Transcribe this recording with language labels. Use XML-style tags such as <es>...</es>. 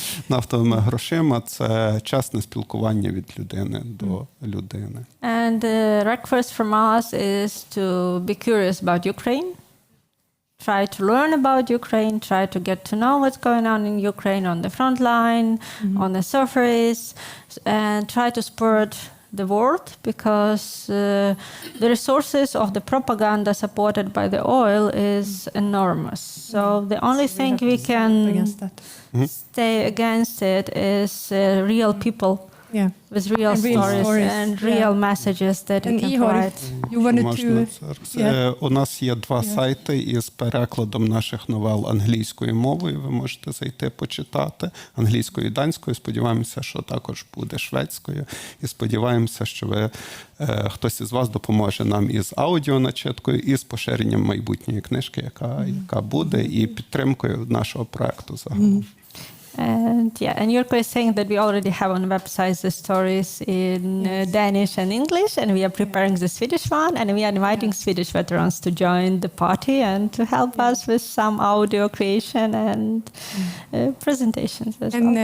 <uk>Нафтовими грошима – це чесне спілкування від людини до людини.</uk> <en>And the request from us is to be curious about Ukraine, try to learn about Ukraine, try to get to know what's going on in Ukraine on the front line, on the surface, and try to spread the word, because the resources of the propaganda supported by the oil is enormous. So the only thing we can stay against it is real people with real stories and real messages that we can provide. You wanted to...</en> <uk>У нас є 2 сайти із перекладом наших новел англійською мовою. Ви можете зайти почитати англійською і данською. Сподіваємося, що також буде шведською. І сподіваємося, що хтось із вас допоможе нам із аудіоначиткою, і з поширенням майбутньої книжки, яка буде, і підтримкою нашого проекту загалом.</uk> <en>And Jurko is saying that we already have on the website the stories in Danish and English, and we are preparing the Swedish one, and we are inviting Swedish veterans to join the party and to help us with some audio creation and presentations as well.</en>